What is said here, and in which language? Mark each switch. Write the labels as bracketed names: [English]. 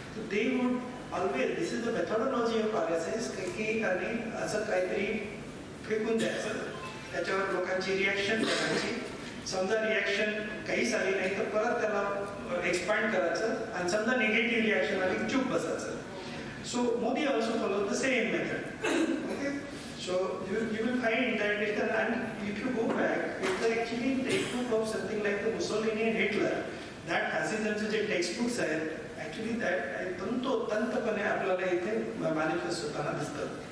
[English] they would always, this is the methodology of RSS, [Marathi] की आणि असं काहीतरी फेकून द्यायचं, त्याच्यावर लोकांची रिॲक्शन करायची. समजा रिॲक्शन काहीच आली नाही तर परत त्याला एक्सपांड करायचं आणि समजा निगेटिव्ह रिॲक्शन आली चूप बसायचं. [English] So Modi also follow the same method. Okay, so you will find that it is, and if you go back, it's actually textbook of something like the Mussolini and Hitler. [Marathi] That fascismचे जे textbooks आहेत [English] actually that [Marathi] तंतोतंतपणे आपल्याला इथे manifest होताना दिसतात.